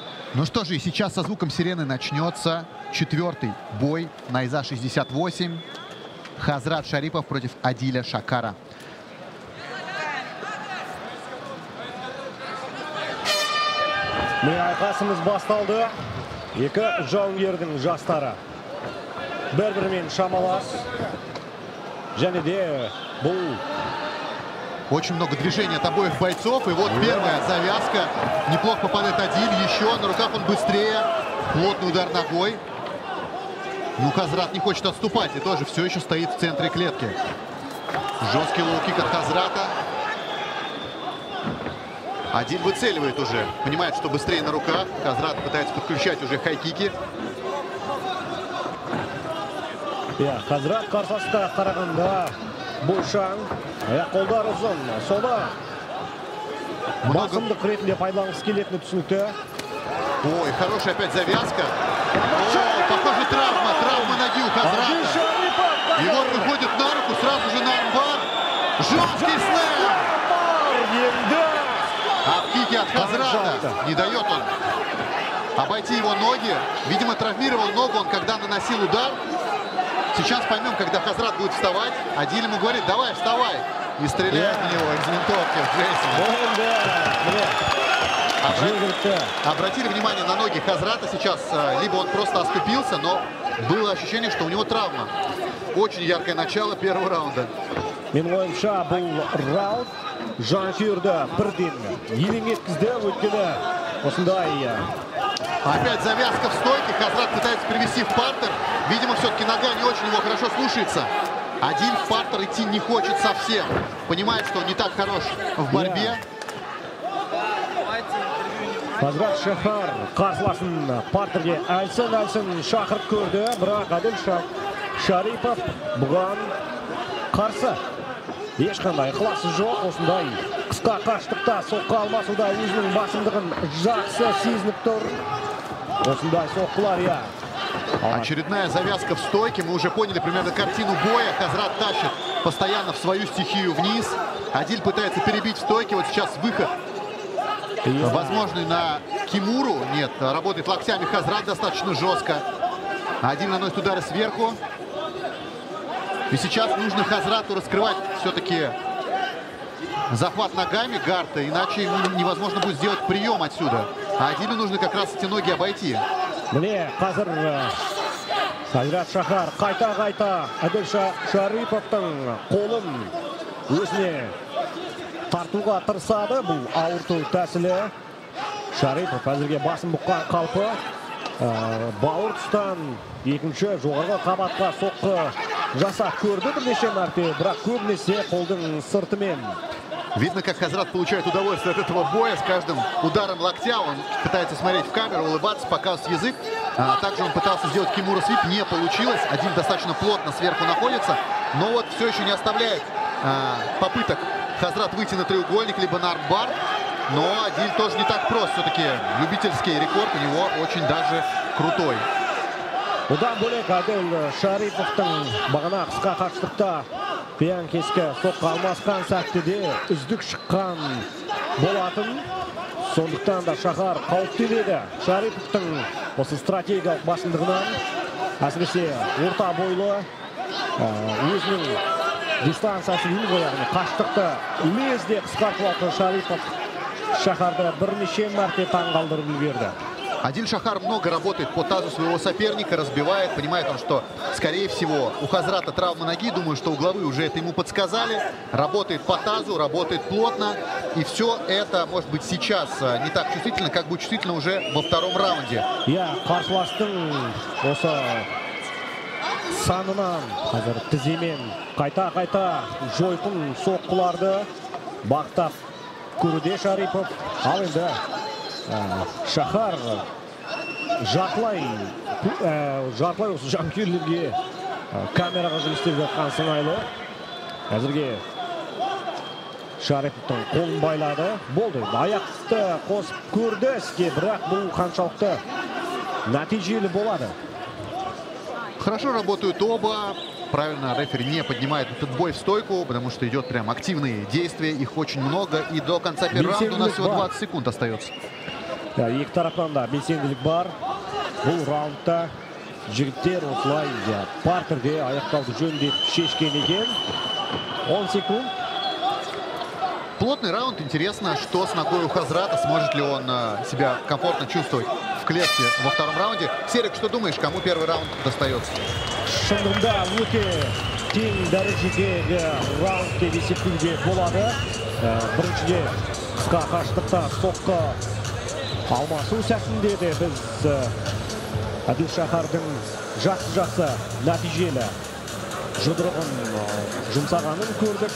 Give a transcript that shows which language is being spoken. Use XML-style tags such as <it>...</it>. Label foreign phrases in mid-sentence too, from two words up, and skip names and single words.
<ru>Ну что же, и сейчас со звуком сирены начнется четвертый бой Найза 68. Хазрат Шарипов против Адиля Шакара.</ru> <kk>Айқасымыз басталды. Екі жауынгердің жастары бір-бірімен шамалас. Және де бұл</kk> <ru>очень много движений от обоих бойцов. И вот первая завязка. Неплохо попадает Адиль. Еще на руках он быстрее. Плотный удар ногой. Ну, Хазрат не хочет отступать. И тоже все еще стоит в центре клетки. Жесткий лоу-кик от Хазрата. Адиль выцеливает уже. Понимает, что быстрее на руках. Хазрат пытается подключать уже хай-кики.</ru> <kk>Хазрат қарсасында қарағанда бойшаң, аяқ-қолдар ұзын, сода басымдық ретінде пайдаланғысы келетіні түсінікті.</kk> <ru>Ой, хорошая опять завязка. О, похоже, травма ноги у Хазрата. И вот выходит на руку, сразу же на армбар. Жесткий слэм. А в кике от Хазрата не дает он обойти его ноги. Видимо, травмировал ногу он, когда наносил удар. Сейчас поймем, когда Хазрат будет вставать. Адиль ему говорит: давай, вставай. И стреляет в него из винтовки в Джейсона. Обратили внимание на ноги Хазрата сейчас. Либо он просто оступился, но было ощущение, что у него травма. Очень яркое начало первого раунда.</ru> <kk>Менің ойымша, бұл раунд жанкүйерді бірден елең еткізді, өйткені осындай.</kk> <ru>Опять завязка в стойке. Хазрат пытается привести в партер. Видимо, все-таки нога не очень его хорошо слушается. Адиль в партер идти не хочет совсем. Понимает, что он не так хорош в борьбе.</ru> <kk>Хазрат Шахар қарсыласын партерге әлсін шақырып көрді. Бірақ Адиль Шарипов бұған қарсы. Ешқандай ықыласы жоқ. Осындай қысқа қашықтықта соққы алмасуда өзінің басымдығын жақсы сезініп тұр. Осындай соққылар,</kk> <ru>Очередная завязка в стойке. Мы уже поняли примерно картину боя. Хазрат тащит постоянно в свою стихию вниз. Адиль пытается перебить в стойке. Вот сейчас выход возможный на Кимуру. Нет, работает локтями Хазрат достаточно жестко. Адиль наносит удары сверху. И сейчас нужно Хазрату раскрывать все-таки захват ногами гарта, иначе невозможно будет сделать прием отсюда. А Адилю нужно как раз эти ноги обойти.</ru> <kk>Міне, қазір Хазрат Шахар қайта Адиль Шариповтың қолын өзіне тартуға тырысады. Бұл ауырту тәсілі. Шарипов әзірге басын бұққан қалпы. Бауыр тұстан екінші жоғарғы қабатқа соққы жасап көрді бірнеше мәрте, бірақ көбінесе қолдың сыртымен.</kk> <ru>Видно, как Хазрат получает удовольствие от этого боя. С каждым ударом локтя он пытается смотреть в камеру, улыбаться, показывать язык. Также он пытался сделать Кимура свип, не получилось. Адиль достаточно плотно сверху находится, но вот все еще не оставляет попыток Хазрат выйти на треугольник, либо на армбар. Но Адиль тоже не так прост. Все-таки любительский рекорд у него очень даже крутой.</ru> <kk>Одан бөлек Адиль Шариповтың бағана қысқа қашықтықта пиан-кескі соққы алмасқан сәттеде үздік шыққан болатын. Сондықтан да Шахар қауіптенеді Шариповтың осы стратегиялық басымдығынан. Әсіресе орта бойлы өзінің дистанциясын яғни қашықтықты лезде қысқартып алған Шарипов Шахарды бірнеше мәрте таңғалдырып үлгерді.</kk> <ru>Адиль Шахар много работает по тазу своего соперника, разбивает. Понимает он, что, скорее всего, у Хазрата травма ноги. Думаю, что угловые уже это ему подсказали. Работает по тазу, работает плотно. И все это, может быть, сейчас не так чувствительно, как будет чувствительно уже во втором раунде.</ru> <kk>Қарсыластың осы санынан қазір тіземен қайта жойқын соққыларды бақтап көруде Шарипов. Ал енді Шахар жартылай осы жанкүйерлерге камераға жұмыстеп жатқан сыңайлы. Әзірге Шариповтың қолын байлады. Болды. Аяқты қосып көрді іске, бірақ бұл қаншалықты нәтижелі болады.</kk> <ru>Хорошо работают оба. Правильно, рефери не поднимает этот бой в стойку, потому что идет прям активные действия. Их очень много. И до конца первого раунда у нас всего 20 секунд остается.</ru> <kk>Екі тараптан да белсенділік бар. Бұл раундта жігіттер осылай партерде аяқтауды жөндеп шешкен екен.</kk> <ru>10 секунд. Плотный раунд. Интересно, что с ногой у Хазрата. Сможет ли он себя комфортно чувствовать в клетке во втором раунде. Серик, что думаешь, кому первый раунд достается?</ru> <kk>Шындығында өте тең дәрежедегі раунд деп есептеуге болады. Біріншіде қысқа қашықтықта соққы алмасу сәтінде де біз Адил Шахардың жақсы нәтижелі жұдырығын жұмсағанын көрдік.</kk>